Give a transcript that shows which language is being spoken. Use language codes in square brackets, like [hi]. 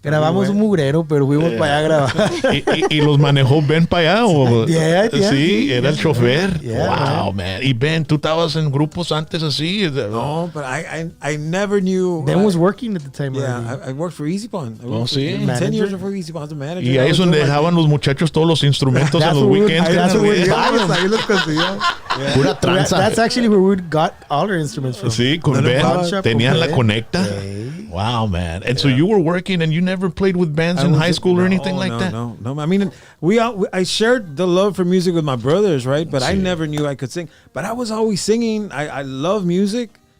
[es] Grabamos un mugrero, pero fuimos para allá a grabar. [en] it. [es] y los manejó Ben para allá. ¿O? [en] Yeah, [es] sí, era el chofer. [en] Yeah, Wow, man. [es] Y Ben, ¿tú estabas en grupos antes así? [en] No, but I never knew. Ben was working at the time. Yeah, already. I worked for Easy Pond. [es] Oh, sí. [en] 10 years before Easy Pond as a manager. [es] Y ahí es donde dejaban los muchachos todos los instrumentos en los weekends. [en] That's where we got them. [es] Ahí los conseguían. Pura tranza. [en] That's actually where we got all our instruments from. [es] Sí, con No, Ben. [en] pawn shop [es] Tenían con la Ben. conecta. [en] Wow, man. And so you were working and you never played with bands in high school or anything like that? No. I mean, I shared the love for music with my brothers, right? But I never knew I could sing. But I was always singing. I love music.